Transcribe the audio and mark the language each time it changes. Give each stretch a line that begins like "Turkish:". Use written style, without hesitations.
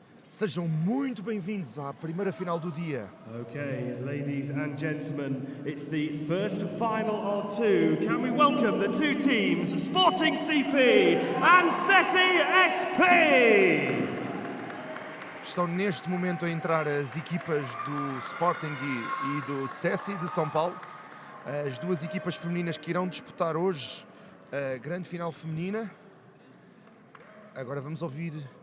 Portuguese: Sejam muito bem-vindos à primeira final do dia.
English: Okay, ladies and gentlemen, it's the first final of two. Can we welcome the two teams, Sporting CP and SESI SP?
Portuguese: Estão neste momento a entrar as equipas do Sporting e do SESI de São Paulo. As duas equipas femininas que irão disputar hoje a grande final feminina. Agora vamos ouvir...